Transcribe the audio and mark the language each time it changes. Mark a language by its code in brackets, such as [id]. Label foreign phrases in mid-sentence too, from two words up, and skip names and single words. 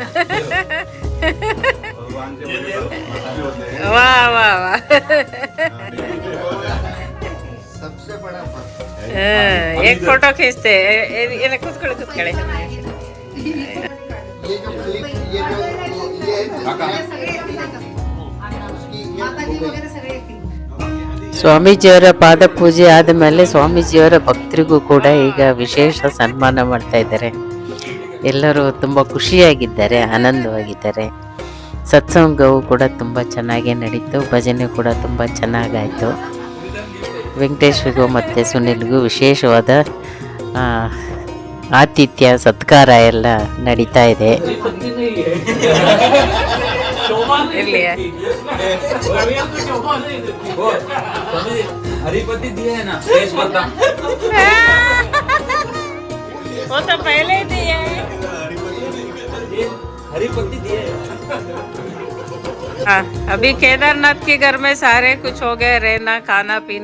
[hi] वाह वाह वाह सबसे बड़ा एक फोटो खींचते ये कुछ [kn] ಸ್ವಾಮೀಜಿಯವರ ಪಾದ ಪೂಜೆ ಆದ ಮೇಲೆ ಸ್ವಾಮೀಜಿಯವರ ಭಕ್ತರಿಗೂ ಕೂಡ ಈಗ ವಿಶೇಷ ಸನ್ಮಾನ ಮಾಡ್ತಾ ಇದ್ದಾರೆ. ಎಲ್ಲರೂ ತುಂಬ ಖುಷಿಯಾಗಿದ್ದಾರೆ, ಆನಂದವಾಗಿದ್ದಾರೆ. ಸತ್ಸಂಗವು ಕೂಡ ತುಂಬ ಚೆನ್ನಾಗೇ ನಡೀತು. ಭಜನೆ ಕೂಡ ತುಂಬ ಚೆನ್ನಾಗಾಯಿತು. ವೆಂಕಟೇಶ್ವರಿಗೂ ಮತ್ತು ಸುನಿಲ್ಗೂ ವಿಶೇಷವಾದ ಆತಿಥ್ಯ ಸತ್ಕಾರ ಎಲ್ಲ ನಡೀತಾ ಇದೆ. ಇರ್ಲಿ [hi] हरिपति दिए है ना तेज पत्ता वो तो पहले ही दिए हरिपति दिए हाँ, अभी केदारनाथ के घर में सारे कुछ हो गए, रहना खाना पीना।